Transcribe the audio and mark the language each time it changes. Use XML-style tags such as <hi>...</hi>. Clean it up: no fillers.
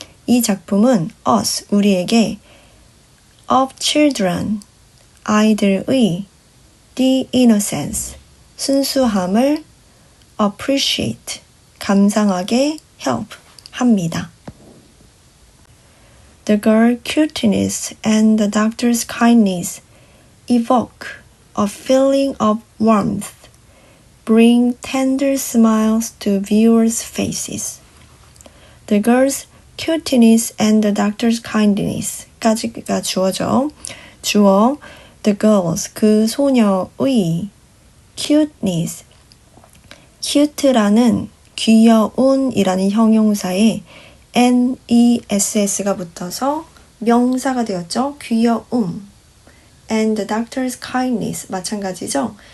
<ko>이 작품은 us, 우리에게 of children, 아이들의 the innocence, 순수함을 appreciate, 감상하게 help 합니다.</ko> <en>The girl's cuteness and the doctor's kindness evoke a feeling of warmth, bring tender smiles to viewers' faces. The girl's cuteness and the doctor's kindness</en> <ko>까지가 주어죠. 주어 the girls, 그 소녀의 cuteness, cute라는 귀여운이라는 형용사에 ness가 붙어서 명사가 되었죠. 귀여움.</ko> <en>And the doctor's kindness</en> <ko>마찬가지죠.</ko>